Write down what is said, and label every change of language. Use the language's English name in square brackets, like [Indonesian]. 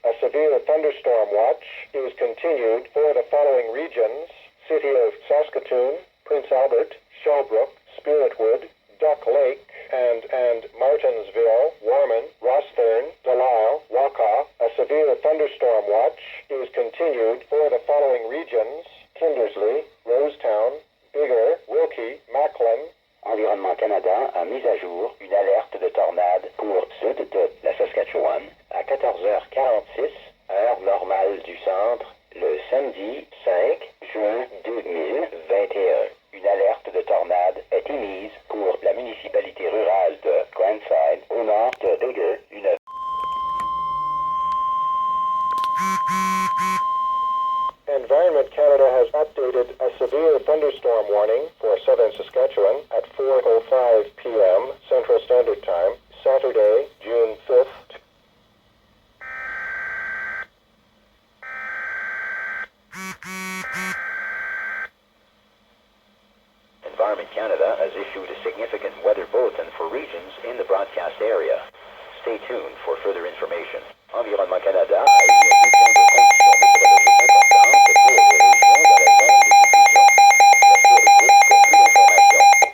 [English] A severe thunderstorm watch is continued for the following regions: City of Saskatoon, Prince Albert, Shelbrook, Spiritwood, Duck Lake, and Martinsville, Warman, Rossthern, Delisle, Wakaw. A severe thunderstorm watch is continued for the following regions: Kindersley, Rosetown, Bigger, Wilkie, Macklin. [French] Environnement Canada a mis à jour une alerte de tornade pour sud de la Saskatchewan à 14h46, heure normale du centre, le samedi 5 juin 2021. Une alerte de tornade est émise pour la municipalité rurale de Glenside, au nord de Bigger. [English] Environment Canada has updated a severe thunderstorm warning for southern Saskatchewan at 4:05 p.m. Central Standard Time, Saturday, June 5th. Environment Canada has issued a significant weather bulletin for regions in the broadcast area. Stay tuned for further information. [French] Environnement Canada a émis un bulletin de conditions météorologiques importantes pour les régions dans la zone de diffusion. Restez à l'écoute pour plus d'informations.